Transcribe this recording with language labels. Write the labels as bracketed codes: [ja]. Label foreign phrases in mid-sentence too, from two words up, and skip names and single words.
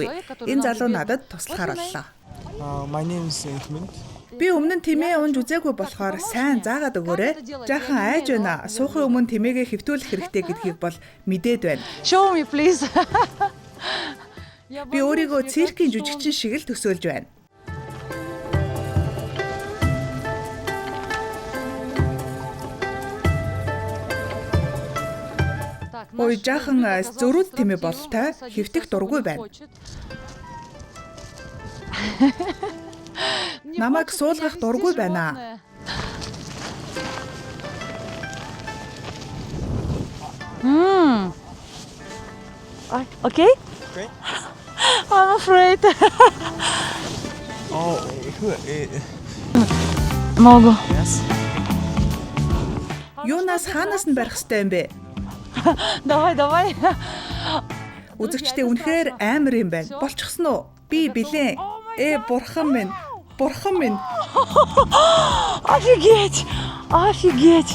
[mn] Энэ залуу надад туслахаар боллоо. [en] My name is Edmund. [mn] Би өмнө нь Тэмээ унж үзээгүй болохоор сайн заагаад өгөөрэй. Жаахан айж байна. Суухын өмнө Тэмээгээ хэвтүүлэх хэрэгтэй гэдгийг бол мэдээд байна. [en] Show me please. [mn] Би өөрийгөө циркийн жүжигчин шиг л төсөөлж байна. Ой жаахан зөрүүд Тэмээ болтой хэвтэх дургүй байна. Намайг суулгах дургүй байна. [en] Okay? Okay. I'm afraid. Oh, who? Много. Yes. [mn] Юунаас хаанаас нь барих ёстой юм бэ? Давай. Үзэгчдээ үнэхээр амар юм байна. Болчихсон уу? Би билээ. Бурхан минь. Офигеть.